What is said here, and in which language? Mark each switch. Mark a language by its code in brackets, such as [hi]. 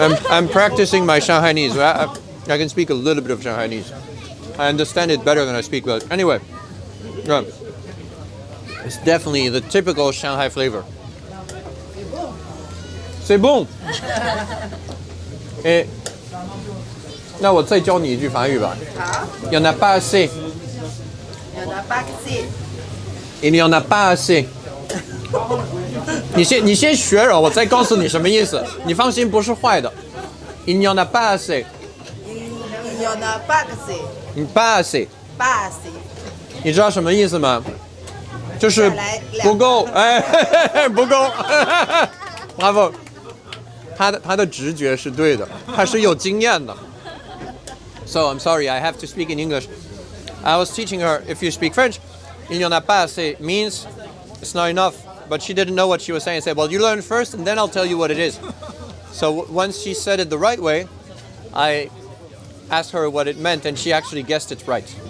[en] I'm practicing my Shanghainese. I can speak a little bit of Shanghainese. I understand it better than I speak, but anyway, it's definitely the typical Shanghai flavor. [fr] C'est bon. [zh] 哎，那我再教你一句法语吧。好， [fr] Il y en a pas assez. 有的巴克西， Il y en a pas assez. [zh] 你先学了，我再告诉你什么意思。你放心，不是坏的。 [fr] Il y en a pas assez. 有的巴克西， Pas assez. 巴西， [zh] 你知道什么意思吗？就是不够，哎，不够。 Bravo， 他的直觉是对的，他是有经验的。 [en] So I'm sorry, I have to speak in English. I was teaching her if you speak French, [fr] il y en a pas assez [en] means it's not enough. But she didn't know what she was saying. I said, well, you learn first and then I'll tell you what it is. So once she said it the right way, I asked her what it meant and she actually guessed it right.